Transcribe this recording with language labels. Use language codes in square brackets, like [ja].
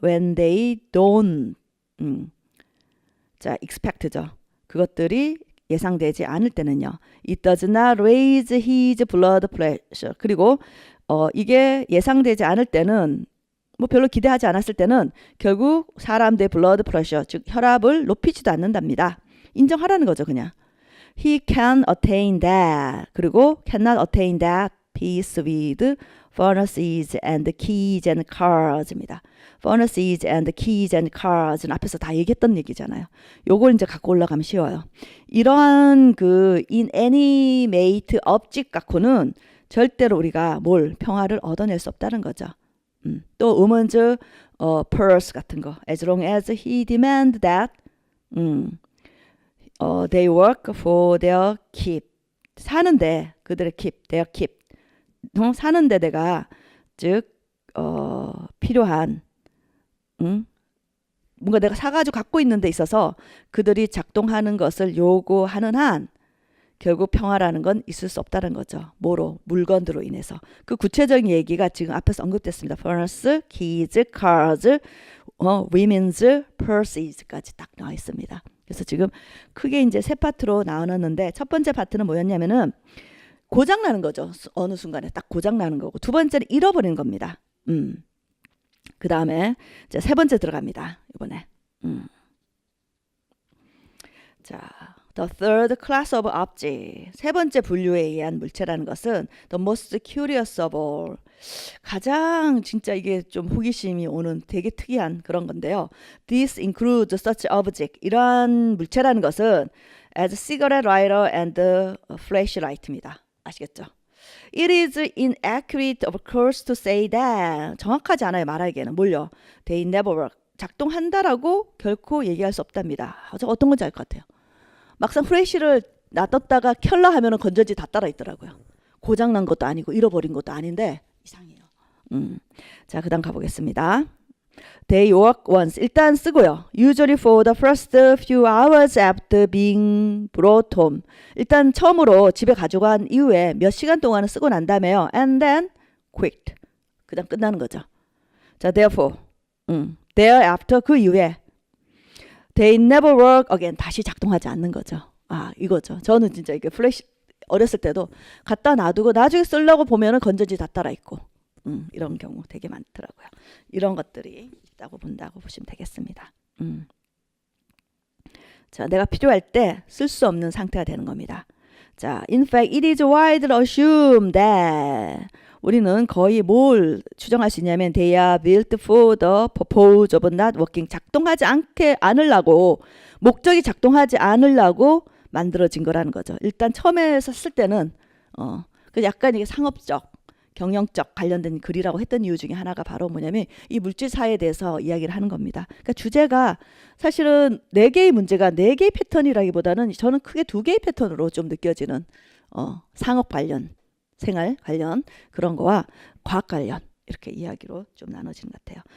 [en] When they don't 자, expect죠. [ko] 그것들이 예상되지 않을 때는요. [en] It does not raise his blood pressure. [ko] 그리고 이게 예상되지 않을 때는 뭐 별로 기대하지 않았을 때는 결국 사람들의 blood pressure, 즉 혈압을 높이지도 않는답니다. 인정하라는 거죠, 그냥. [en] He can attain that. 그리고 cannot attain that peace with furnaces and keys and cars입니다. furnaces and keys and cars는 [ko] 앞에서 다 얘기했던 얘기잖아요. 요걸 이제 갖고 올라가면 쉬워요. 이러한 그 inanimate object 갖고는 절대로 우리가 뭘 평화를 얻어낼 수 없다는 거죠. 또 woman's purse 같은 거. [en] As long as he demand that they work for their keep. [ko] 사는데 그들의 [en] keep, their keep. [ko] 사는데 내가 즉 필요한 뭔가 내가 사가지고 갖고 있는 데 있어서 그들이 작동하는 것을 요구하는 한 결국 평화라는 건 있을 수 없다는 거죠. 뭐로? 물건들로 인해서. 그 구체적인 얘기가 지금 앞에서 언급됐습니다. [en] furnace, keys, cars, women's purses,까지 [ko] 딱 나와 있습니다. 그래서 지금 크게 이제 세 파트로 나눴는데 첫 번째 파트는 뭐였냐면은 고장 나는 거죠. 어느 순간에 딱 고장 나는 거고 두 번째는 잃어버리는 겁니다. 그 다음에 이제 세 번째 들어갑니다. 이번에. [en] 자, the third class of object. [ko] 세 번째 분류에 의한 물체라는 것은 [en] the most curious of all. [ko] 가장 진짜 이게 좀 호기심이 오는 되게 특이한 그런 건데요. [en] This includes such object. [ko] 이러한 물체라는 것은 [en] as cigarette lighter and flashlight입니다. [ko] 아시겠죠? [en] It is inaccurate of course to say that. [ko] 정확하지 않아요. 말하기에는. 뭘요? [en] They never work. [ko] 작동한다라고 결코 얘기할 수 없답니다. 어떤 건지 알 것 같아요. 막상 프레시를 놔뒀다가 켤라 하면은 건전지 다 따라 있더라고요. 고장난 것도 아니고 잃어버린 것도 아닌데 이상해요. 자, 그 다음 가보겠습니다. [en] They work once. [ko] 일단 쓰고요. [en] Usually for the first few hours after being brought home. [ko] 일단 처음으로 집에 가져간 이후에 몇 시간 동안은 쓰고 난 다음에요. [en] And then quit. [ko] 그냥 끝나는 거죠. [en] 자, therefore. thereafter [ko] 그 이후에 [en] they never work again. [ko] 다시 작동하지 않는 거죠. 아, 이거죠. 저는 진짜 이게 플래시 어렸을 때도 갖다 놔두고 나중에 쓰려고 보면은 건전지 다 따라 있고. 이런 경우 되게 많더라고요. 이런 것들이 있다고 본다고 보시면 되겠습니다. 자, 내가 필요할 때 쓸 수 없는 상태가 되는 겁니다. [en] 자, in fact, it is widely assumed that [ko] 우리는 거의 뭘 추정할 수 있냐면 [en] they are built for the purpose of not working. [ko] 작동하지 않으려고 목적이 작동하지 않으려고 만들어진 거라는 거죠. 일단 처음에 썼을 때는 그 약간 이게 상업적 경영적 관련된 글이라고 했던 이유 중에 하나가 바로 뭐냐면 이 물질사에 대해서 이야기를 하는 겁니다. 그러니까 주제가 사실은 4개의 문제가 4개의 패턴이라기보다는 저는 크게 2개의 패턴으로 좀 느껴지는 상업 관련, 생활 관련 그런 거와 과학 관련 이렇게 이야기로 좀 나눠지는 것 같아요.